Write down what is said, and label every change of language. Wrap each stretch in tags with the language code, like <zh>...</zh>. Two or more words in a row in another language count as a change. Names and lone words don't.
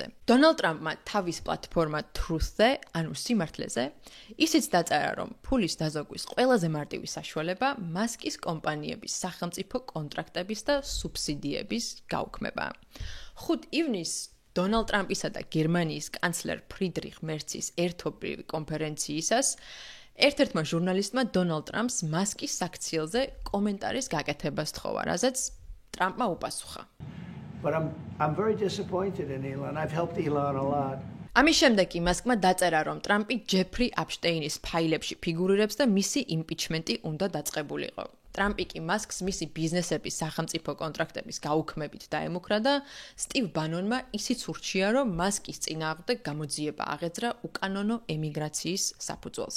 <ka>დონალდ ტრამპმა თავის პლატფორმა Truth-ზე, ანუ სიმართლეზე, ისიც დაწერა, რომ ფულის დაზოგვის ყველაზე მარტივი საშუალება მასკის კომპანიების სახელმწიფო კონტრაქტების და სუბსიდიების გაუქმებაა. 5 ივნისს დონალდ ტრამპისა და გერმანიის კანცლერ ფრიდრიხ მერცის ერთობლივი კონფერენციისას ერთ-ერთმა ჟურნალისტმა დონალდ ტრამპს მასკის საქციელზე კომენტარის გაკეთებას თხოვა, რაზეც ტრამპმა უპასუხა.</ka> <en>But I'm very disappointed in Elon. I've helped Elon a lot.</en> <ka>ამის შემდეგ კი მასკმა დაწერა, რომ ტრამპი ჯეფრი აპშტეინის ფაილებში ფიგურირებს და მისი იმპიჩმენტი უნდა დაწყებულიყო. ტრამპი კი მასკს მისი ბიზნესების სახელმწიფო კონტრაქტების გაუქმებით დაემუქრა და სტივ ბანონმა ისიც ურჩია, რომ მასკის წინააღმდეგ გამოძიება აღეძრა უკანონო ემიგრაციის საფუძველზე.</ka>